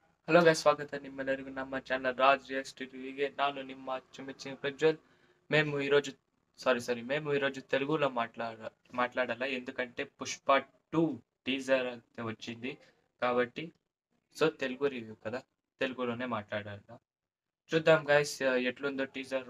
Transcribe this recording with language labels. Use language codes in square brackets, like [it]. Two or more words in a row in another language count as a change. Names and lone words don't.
[en] hello guys, [kn] ಸ್ವಾಗತ ನಿಮ್ಮೆಲ್ಲರಿಗೂ ನಮ್ಮ ಚಾನಲ್ ರಾಜ್ ರಿಯಾಕ್ಟ್ ಟಿವಿಗೆ. ನಾನು ನಿಮ್ಮ అచ్చుమెచ్చిన ప్రజ్వల్. [te] మేము ఈరోజు తెలుగులో మాట్లాడాలా, ఎందుకంటే పుష్ప 2 టీజర్ అయితే వచ్చింది కాబట్టి. సో తెలుగు రివ్యూ కదా, తెలుగులోనే మాట్లాడాలా. చూద్దాం గైస్ ఎట్లుందో టీజర్.